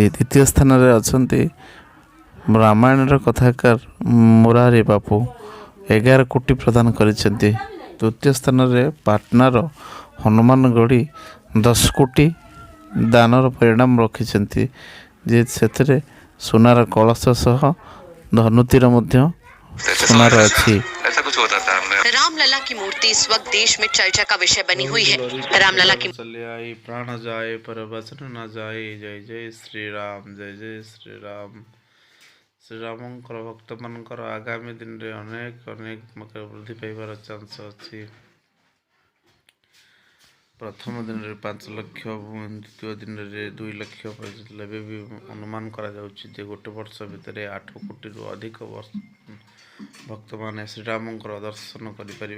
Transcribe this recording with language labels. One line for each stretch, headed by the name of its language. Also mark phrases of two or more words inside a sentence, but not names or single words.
Odia: ଦ୍ୱିତୀୟ ସ୍ଥାନରେ ଅଛନ୍ତି ରାମାୟଣର କଥାକାର ମୁରାରୀ ବାପୁ 11 କୋଟି ପ୍ରଦାନ କରିଛନ୍ତି। ତୃତୀୟ ସ୍ଥାନରେ ପାଟନାର ହନୁମାନଗଡ଼ି 10 କୋଟି ଦାନର ପରିଣାମ ରଖିଛନ୍ତି, ଯେ ସେଥିରେ ସୁନାର କଳସ ସହ ଧନୁତୀର ମଧ୍ୟ ସୁନାର ଅଛି।
Hindi: रामलला की मूर्ति इस वक्त देश में चर्चा का विषय बनी हुई है। रामलला की चलिए प्राण जाए पर वचन न जाए। जय जय श्रीराम, जय जय श्रीराम।
Odia: ଶ୍ରୀରାମଙ୍କର ଭକ୍ତମାନଙ୍କର ଆଗାମୀ ଦିନରେ ଅନେକ ବୃଦ୍ଧି ପାଇବାର ଚାନ୍ସ ଅଛି। ପ୍ରଥମ ଦିନରେ 5 ଲକ୍ଷ, ଦ୍ୱିତୀୟ ଦିନରେ 2 ଲକ୍ଷ ପହଞ୍ଚିଥିଲେ। ଏବେ ବି ଅନୁମାନ କରାଯାଉଛି ଯେ ଗୋଟେ ବର୍ଷ ଭିତରେ 8 କୋଟିରୁ ଅଧିକ ଭକ୍ତମାନେ ଶ୍ରୀରାମଙ୍କର ଦର୍ଶନ କରିପାରିବେ।